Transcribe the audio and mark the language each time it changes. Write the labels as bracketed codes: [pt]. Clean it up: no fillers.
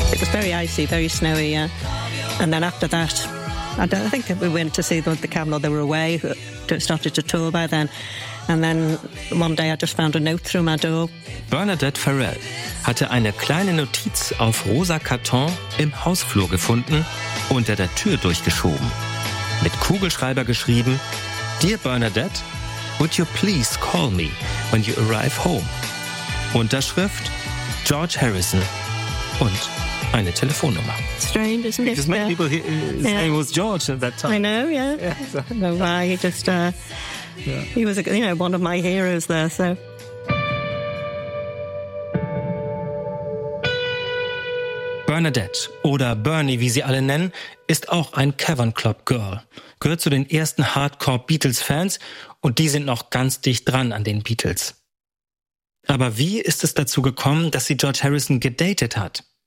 [en] very icy, very snowy, yeah. And then after that, I think we went to see the Camelot. They were away, started to tour by then. And then one day I just found a note through my door. [de] Bernadette Farrell hatte eine kleine Notiz auf rosa Karton im Hausflur gefunden, unter der Tür durchgeschoben. Mit Kugelschreiber geschrieben, [en] Dear Bernadette, would you please call me when you arrive home? [de] Unterschrift, George Harrison und eine Telefonnummer. [en] Strange, isn't it? Because many people, his name was George at that time. I know, yeah. I don't know why, he was, one of my heroes there, so. [de] Bernadette, oder Bernie, wie sie alle nennen, ist auch ein Cavern Club Girl. Gehört zu den ersten Hardcore-Beatles-Fans und die sind noch ganz dicht dran an den Beatles. Aber wie ist es dazu gekommen, dass sie George Harrison gedatet hat?